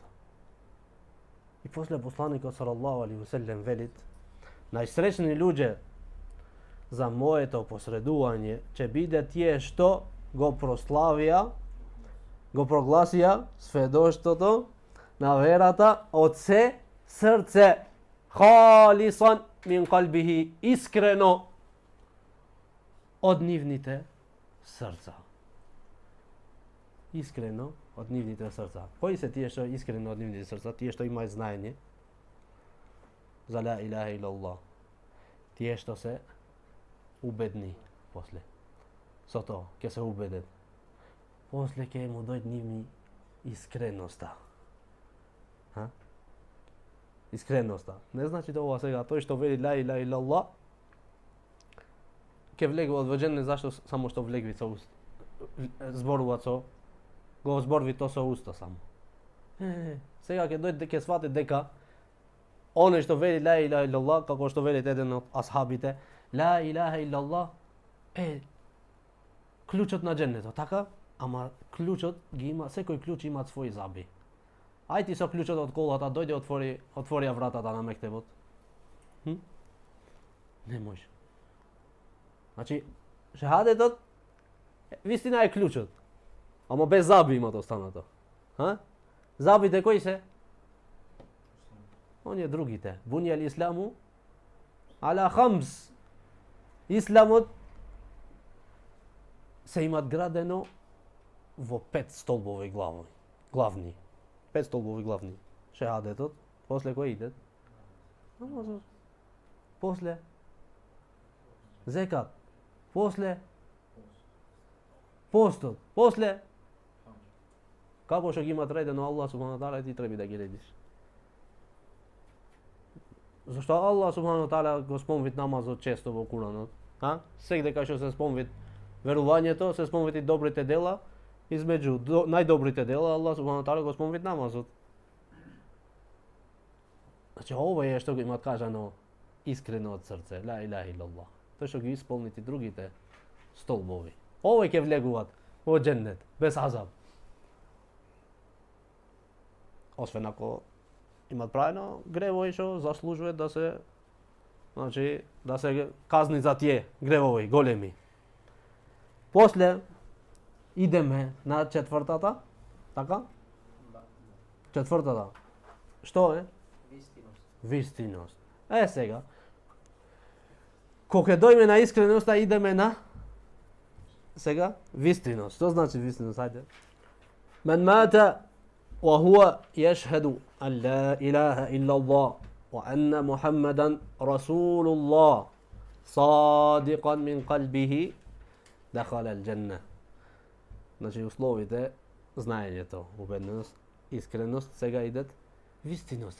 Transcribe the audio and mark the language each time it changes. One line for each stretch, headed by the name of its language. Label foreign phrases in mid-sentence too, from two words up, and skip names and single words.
Macedonian: И после посланикот
Arabic: صلى الله عليه وسلم
Macedonian: велит: најсречни луѓе за моето посредување ќе биде тие што го прославија, го прогласија сведоштвото на верата од се срце,
Arabic: خالصا من قلبه,
Macedonian: искрено од нивните срца. Искрено од нивните срца. Кои се тие што искрено од нивните срца? Тие што имаат знаење за
Arabic: لا إله إلا الله.
Macedonian: Тие што се убедни после. Со тоа ќе се убедат. После ќе му дојде нивни искреноста. Искреноста. Не значи да ова сега тој што вели
Arabic: لا إله إلا الله
Macedonian: ќе влегува во дженнет, зашто само што влегви со уст. Зборува со, го зборви то со уста само. Сега ќе дојде, ќе свати дека оној што вели
Arabic: لا إله إلا الله,
Macedonian: како што велит еден од асхабите,
Arabic: لا إله إلا الله
Macedonian: е клучот на дженнетот, така? Ама клучот ги има, секој клуч има своји заби. Ај ти со клучот од колата дојде, отворија вратата на мектебот. Не може. Значи, шехадетот вистина е клучот, ама без заби има останато. Забите кои се? Оние другите.
Arabic: بني الإسلام على خمس.
Macedonian: Исламот се имат градено во 5 столбови главни. 5 столбови главни. Шехадетот, после кој иде? Намазот. После зекат. После постот. После Како што има трете, но Allah
Arabic: سبحانه وتعالى
Macedonian: ти треби да ги редиш. Зашто Allah
Arabic: سبحانه وتعالى
Macedonian: го спомнит намазот често во Куранот? А? Сегде кај што се спомнит верувањето, се спомнит и добрите дела, измеѓу најдобрите дела Allah
Arabic: سبحانه وتعالى
Macedonian: го спомнит намазот. Значи ова е што го имат кажано искрено од срце,
Arabic: لا إله إلا الله.
Macedonian: Тоа што ги исполнит и другите столбови. Овој ќе влегуваат во џеннет без азаб. Освен ако имат правено гревови што заслужуваат да се, значи, да се казни за тие гревови големи. После идеме на четвртата, така? Четвртата. Што е? Вистиност. Сега. Кога дојме на искреноста, идеме на сега вистиност. Што значи вистиност? Ајде.
Arabic: من مات وهو يشهد أن لا إله إلا الله وأن محمدا رسول الله صادقا من قلبه دخل الجنة.
Macedonian: Значи условите знаењето, убеденост, искреност, сега идет вистиност.